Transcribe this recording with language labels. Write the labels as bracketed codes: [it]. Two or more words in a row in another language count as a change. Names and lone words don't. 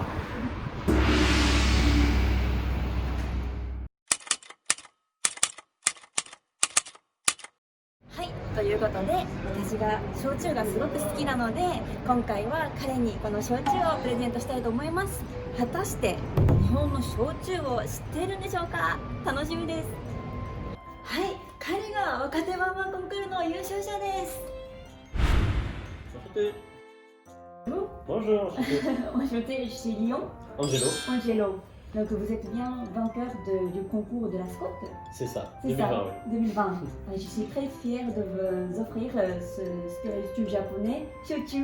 [ja] はい、ということで私が焼酎がすごく好きなので今回は彼にこの焼酎をプレゼントしたいと思います。果たして日本の焼酎を知っているんでしょうか。楽しみです。はい、彼が若手バーマンコンクールの優勝者です。 [fr] Enchanté. Bonjour, enchanté. Enchanté, je suis Lyon. Angelo. Angelo. Donc vous êtes bien vainqueur du concours de la SCOT. C'est ça, C'est 2020, ça, oui. 2020. Je suis très fière de vous offrir ce stéréotype japonais, shochu.